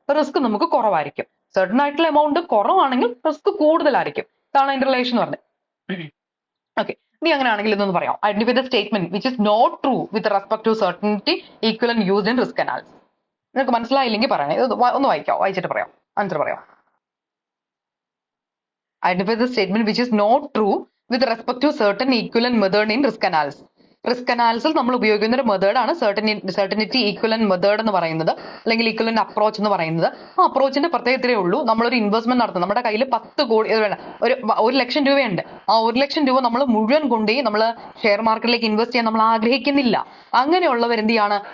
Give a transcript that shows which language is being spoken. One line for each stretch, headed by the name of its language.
Malayalam: Risk നമുക്ക് കുറവായിരിക്കും. Certain ആയിട്ടുള്ള എമൗണ്ട് കുറവാണെങ്കിൽ റിസ്ക് കൂടുതലായിരിക്കും. ഇതാണ് അതിന്റെ റിലേഷൻ എന്ന് പറഞ്ഞത്. ഓക്കെ, ഇനി അങ്ങനെയാണെങ്കിൽ ഇതൊന്ന് പറയാം.
English: Identify the statement which is not true with respect to certainty equivalent used in risk analysis.
Malayalam: നിങ്ങൾക്ക് മനസ്സിലായില്ലെങ്കിൽ പറയണേ. ഇത് ഒന്ന് വായിച്ചിട്ട് പറയാം. ആൻസർ പറയാം.
English: Identify the statement which is not true with respect to certain equivalent method in risk analysis.
Malayalam: Risk analysis നമ്മൾ ഉപയോഗിക്കുന്ന ഒരു മെത്തേഡാണ് സെർട്ടനിറ്റി ഈക്വലന്റ് മെത്തേഡ് എന്ന് പറയുന്നത്, അല്ലെങ്കിൽ ഈക്വലന്റ് അപ്രോച്ച് എന്ന് പറയുന്നത്. ആ അപ്രോച്ചിന്റെ പ്രത്യേകതയേ ഉള്ളൂ, നമ്മളൊരു ഇൻവെസ്റ്റ്മെന്റ് നടത്തും. നമ്മുടെ കയ്യിൽ 10 കോടി ഒരു 1 ലക്ഷം രൂപയുണ്ട്. ആ 1 ലക്ഷം രൂപ നമ്മൾ മുഴുവൻ കൊണ്ടുപോയി നമ്മൾ ഷെയർ മാർക്കറ്റിലേക്ക് ഇൻവെസ്റ്റ് ചെയ്യാൻ നമ്മൾ ആഗ്രഹിക്കുന്നില്ല. അങ്ങനെയുള്ളവർ എന്ത് ചെയ്യാണ്?